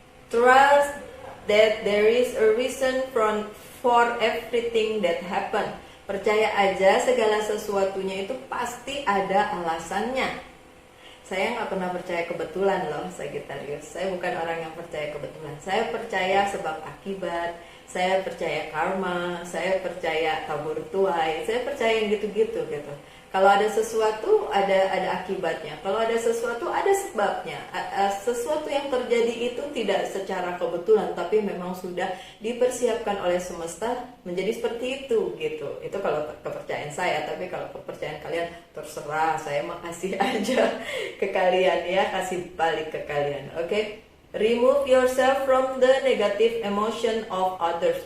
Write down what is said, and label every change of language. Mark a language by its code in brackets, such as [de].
[en] Trust that there is a reason for everything that happen. [id] Percaya aja segala sesuatunya itu pasti ada alasannya. Saya nggak pernah percaya kebetulan loh Sagittarius. Saya bukan orang yang percaya kebetulan. Saya percaya sebab akibat. Saya percaya karma. Saya percaya tabur tuai. Saya percaya yang gitu-gitu gitu. Kalau ada sesuatu, ada akibatnya. Kalau ada sesuatu, ada sebabnya. Sesuatu yang terjadi itu tidak secara kebetulan, tapi memang sudah dipersiapkan oleh semesta menjadi seperti itu, gitu. Itu kalau kepercayaan saya. Tapi kalau kepercayaan kalian, terserah. Saya mau kasih aja ke kalian ya, kasih balik ke kalian. Oke? [en] Remove yourself from the negative emotion of others.